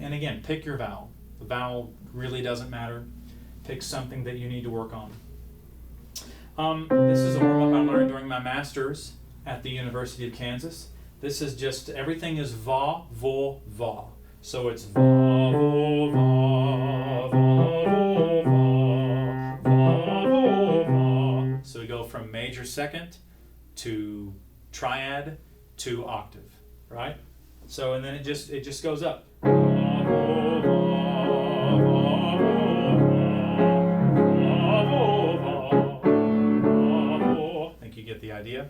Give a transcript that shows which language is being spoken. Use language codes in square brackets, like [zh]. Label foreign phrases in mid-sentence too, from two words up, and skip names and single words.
[en] And again, pick your vowel. The vowel really doesn't matter. Pick something that you need to work on. This is a warm-up I learned during my master's at the University of Kansas. This is just, everything is va, vo, va. So it's va, vo, va, va, vo, va, va, vo, va. So we go from major second to triad to octave, right? So, and then it just goes up. I think you get the idea.